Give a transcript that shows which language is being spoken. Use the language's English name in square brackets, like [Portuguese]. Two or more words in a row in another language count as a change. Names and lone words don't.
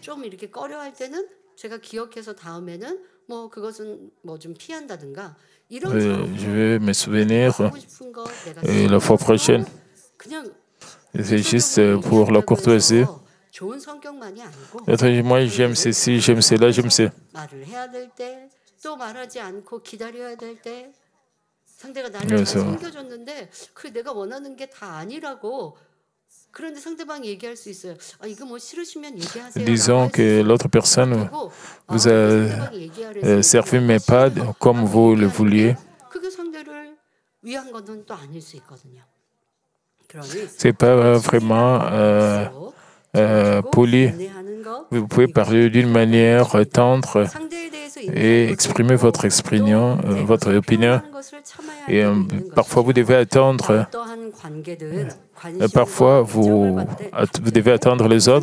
[French] Je vais me souvenir la fois prochaine. C'est juste pour la courtoisie. Moi, j'aime ceci, j'aime cela, j'aime ça. [Korean] 또 말하지 않고 기다려야 될 때 상대가 나를 잘 챙겨줬는데 그 내가 원하는 게 다 아니라고 그런데 상대방이 얘기할 수 있어요. 이거 뭐 싫으시면 얘기하세요. [French] Disons que l'autre personne vous a servi mais pas comme vous le vouliez. [Korean] 그게 상대를 위한 것은 또 아닐 수 있거든요. [French] C'est pas vraiment poli. Vous pouvez parler d'une manière tendre et exprimer votre opinion. Et parfois, vous devez attendre. Parfois, vous devez attendre les autres.